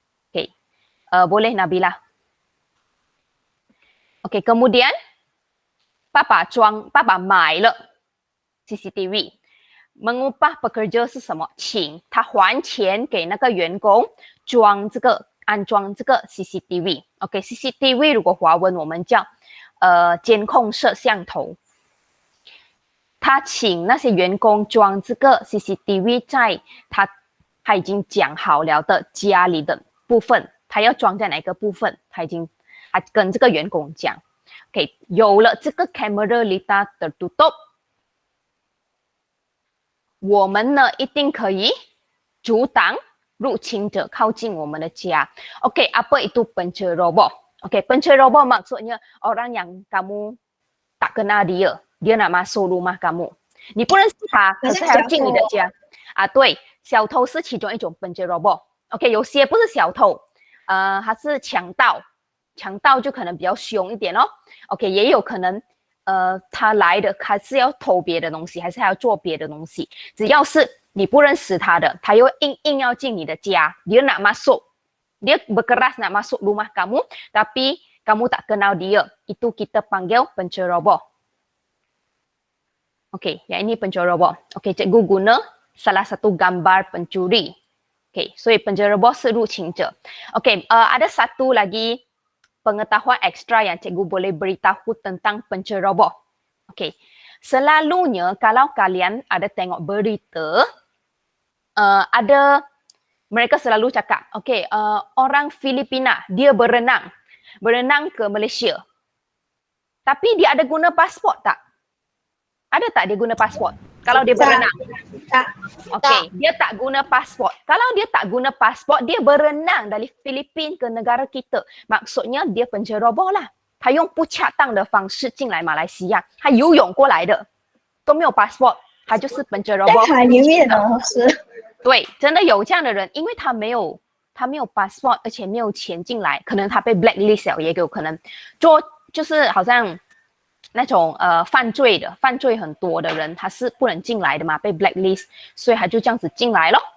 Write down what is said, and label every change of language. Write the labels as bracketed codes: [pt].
[ms] OK， boleh Nabila。 [zh] OK， kemudian 爸爸买了 CCTV， [ms] mengupah pekerja [zh] 是什么？请他还钱给那个员工安装这个 CCTV。 OK， CCTV 如果华文我们叫监控摄像头。他请那些员工装这个 CCTV 在他已经讲好了的家里的部分，他要装在哪个部分，他跟这个员工讲。 OK， 有了这个 [ms] camera litar tertutup， [zh] 我们呢一定可以阻挡入侵者靠近我们的家。 [ms] OK， apa itu penceroboh? OK， penceroboh maksudnya orang yang kamu tak kenal dia nak masuk rumah kamu， [zh] 你不认识他，可是还要进你的家。对，小偷是其中一种penceroboh。OK， 有些不是小偷，他是强盗，强盗就可能比较凶一点哦。 OK， 也有可能，他来的还是要偷别的东西，还是还要做别的东西。只要是你不认识他的，他又硬要进你的家， [ms] dia nak masuk， dia berkeras nak masuk rumah kamu， tapi kamu tak kenal dia， itu kita panggil penceroboh。 OK， yang ini penceroboh。 OK， cikgu guna salah satu gambar pencuri。 [zh] OK， 所以penceroboh 是入侵者。 [ms] OK， ada satu lagi pengetahuan ekstra yang cikgu boleh beritahu tentang penceroboh. OK, selalunya kalau kalian ada tengok berita, ada Mereka selalu cakap, okay, orang Filipina, dia berenang ke Malaysia. Tapi dia ada guna pasport tak? Ada tak dia guna pasport? Kalau dia berenang. Tak. Okey, dia tak guna pasport. Kalau dia tak guna pasport, dia berenang dari Filipin ke negara kita. Maksudnya dia penceroboh lah. [zh] 他用不恰当的方式进来马来西亚，他游泳过来的，都没有 passport， 他就是本着在海里面哦，是。对，真的有这样的人，因为他没有 passport， 而且没有钱进来，可能他被 blacklist 了，也有可能就是好像那种犯罪很多的人，他是不能进来的嘛，被 blacklist， 所以他就这样子进来咯。